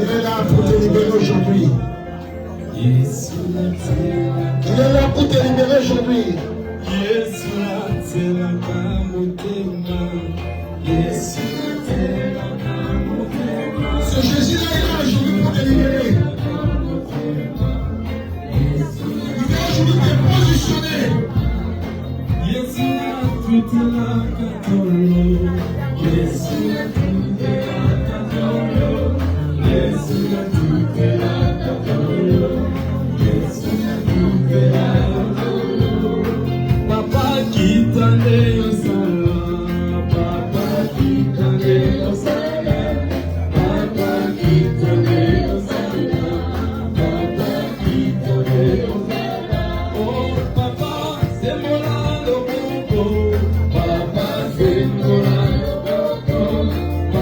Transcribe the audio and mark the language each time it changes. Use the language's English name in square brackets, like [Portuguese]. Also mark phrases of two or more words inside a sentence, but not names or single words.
[French] Il est là pour te libérer aujourd'hui. [Lingala] Yesu natilaka. [French] Il est là pour te libérer aujourd'hui. [Lingala] Yesu natilaka motema, Yesu natilaka motema. [French] Ce Jésus-là est là aujourd'hui pour te libérer. Il vient aujourd'hui te positionner. [Lingala] Yesu natilaka tolo, Yesu natilaka tolo, Yesu natilaka tolo, Yesu natilaka tolo. Papa kitande osala, Papa kitande osala, Papa kitande osala, Papa kitande osala. [French] Oh Papa, c'est mon alo. Papa, c'est mon alo.